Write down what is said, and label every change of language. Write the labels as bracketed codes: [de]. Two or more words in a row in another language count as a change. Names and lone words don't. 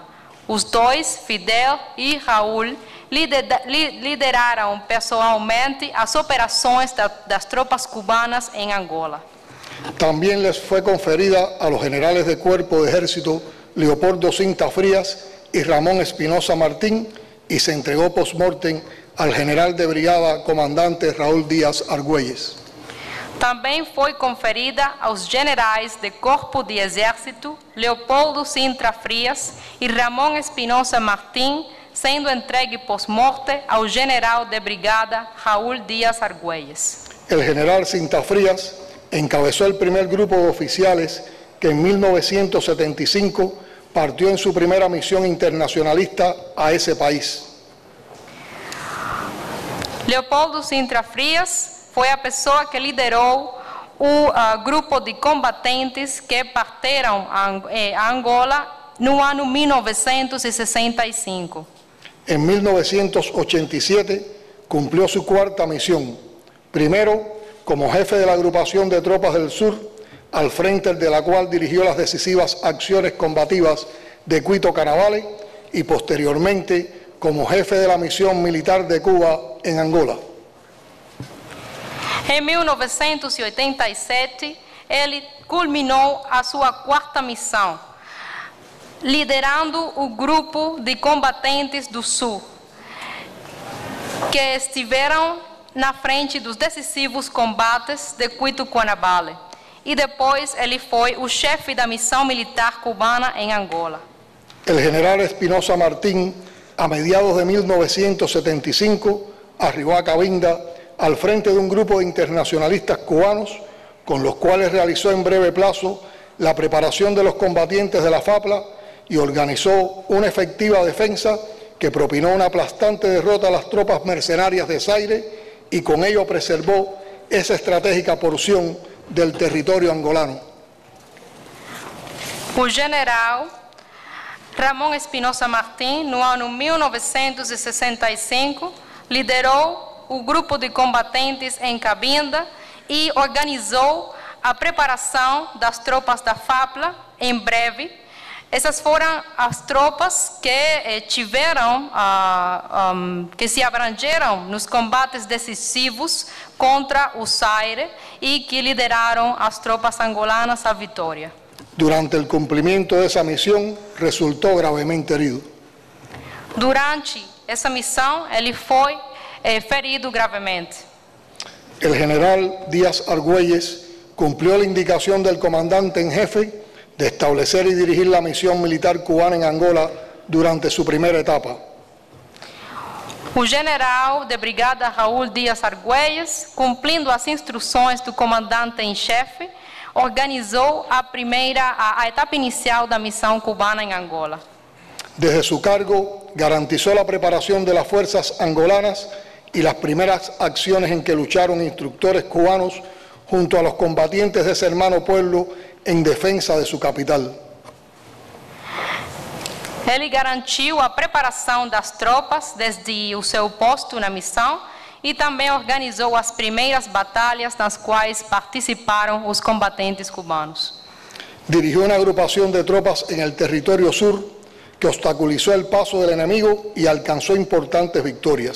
[pt] Os dois, Fidel e Raúl, lideraram pessoalmente as operações das tropas cubanas em Angola. [es] También les fue conferida a los generales de Cuerpo de Ejército Leopoldo Cinta Frías y Ramón Espinosa Martín y se entregó post-mortem al general de brigada comandante Raúl Díaz Argüelles. [pt] Também foi conferida aos generais de Corpo de Exército Leopoldo Sintra Frias e Ramón Espinosa Martín, sendo entregue post-mortem ao general de brigada Raúl Díaz Argüelles. [es] El general Cinta Frías encabezó el primer grupo de oficiales que en 1975 partió en su primera misión internacionalista a ese país. [pt] Leopoldo Sintra Frias foi a pessoa que liderou o grupo de combatentes que partiram a Angola no ano 1965. [es] En 1987 cumplió su cuarta misión, primero como jefe de la agrupación de tropas del sur, al frente de la cual dirigió las decisivas acciones combativas de Cuito Canavale y posteriormente como jefe de la misión militar de Cuba en Angola. [pt] Em 1987, ele culminou a sua quarta missão, liderando o grupo de combatentes do Sul, que estiveram na frente dos decisivos combates de Cuito Canavale. E depois ele foi o chefe da missão militar cubana em Angola. [es] El general Espinosa Martín, a mediados de 1975, arribó a Cabinda al frente de un grupo de internacionalistas cubanos, con los cuales realizó en breve plazo la preparación de los combatientes de la FAPLA y organizó una efectiva defensa que propinó una aplastante derrota a las tropas mercenarias de Zaire y con ello preservó esa estratégica porción del territorio angolano. [pt] O general Ramón Espinosa Martín, no ano 1965, liderou o grupo de combatentes em Cabinda e organizou a preparação das tropas da FAPLA em breve. Essas foram as tropas que tiveram, que se abrangeram nos combates decisivos contra o Zaire e que lideraram as tropas angolanas à vitória. [es] Durante el cumplimiento de esa misión, resultó gravemente herido. [pt] Durante essa missão, ele foi ferido gravemente. [es] El general Díaz Argüelles cumplió la indicación del comandante en jefe de establecer y dirigir la misión militar cubana en Angola durante su primera etapa. [pt] O general de brigada Raul Díaz Argüelles, cumprindo as instruções do comandante em chefe, organizou a etapa inicial da missão cubana em Angola. [es] Desde su cargo, garantizó la preparación de las fuerzas angolanas y las primeras acciones en que lucharon instructores cubanos junto a los combatientes de ese hermano pueblo en defensa de su capital. [pt] Ele garantiu a preparação das tropas desde o seu posto na missão e também organizou as primeiras batalhas nas quais participaram os combatentes cubanos. [es] Dirigió una agrupación de tropas en el territorio sur que obstaculizó el paso del enemigo y alcanzó importantes victorias.